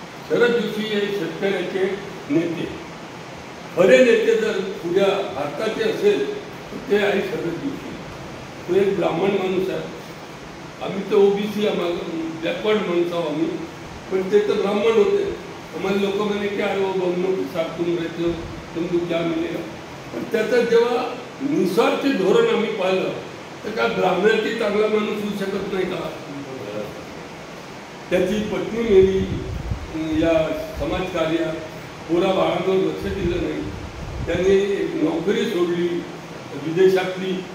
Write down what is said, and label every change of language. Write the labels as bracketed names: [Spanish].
[Marathi] शरद जोशी हे शेतकऱ्याचे नेते, खरे नेते जर उद्या भारताचे असेल तर ते आहे शरद जोशी। तो एक ब्राह्मण माणूस आहे, आम्ही तर ओबीसी, आम्हाला बॅकवर्ड माणूस आहोत आम्ही, पण ते तर ब्राह्मण होते। [Hindi] हमारे लोक [Marathi] म्हणे की [Hindi] अरे वो बमनों के साथ तुम रहते हो, तुमको क्या मिलेगा। [Marathi] पण त्याचं जेव्हा निस्वार्थी धोरण आम्ही पाहिलं, तर का ब्राह्मणाची चांगला माणूस होऊ शकत नाही का। त्याची पत्नी मेली या समाजकार्यात, पुरा बाळांवर लक्ष दिलं नाही, त्याने एक नोकरी सोडली विदेशातली।